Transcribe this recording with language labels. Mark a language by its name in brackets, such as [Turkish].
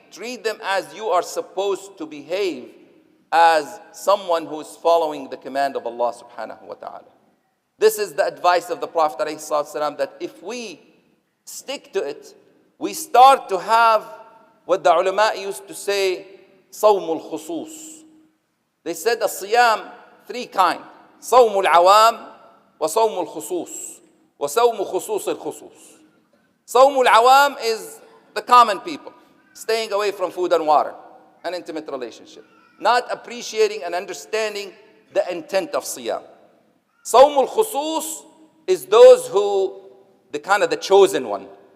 [English] Treat them as you are supposed to behave as someone who is following the command of Allah subhanahu wa ta'ala. This is the advice of the Prophet ﷺ, that if we stick to it, we start to have what the ulama used to say, [Arabic] صوم الخصوص. [English] They said the siyam, three kinds. [Arabic] صوم العوام وصوم الخصوص وصوم خصوص الخصوص. صوم العوام [English] is the common people, staying away from food and water, an intimate relationship, not appreciating and understanding the intent of siyam. [Arabic] صوم الخصوص [English] is those who, the chosen one.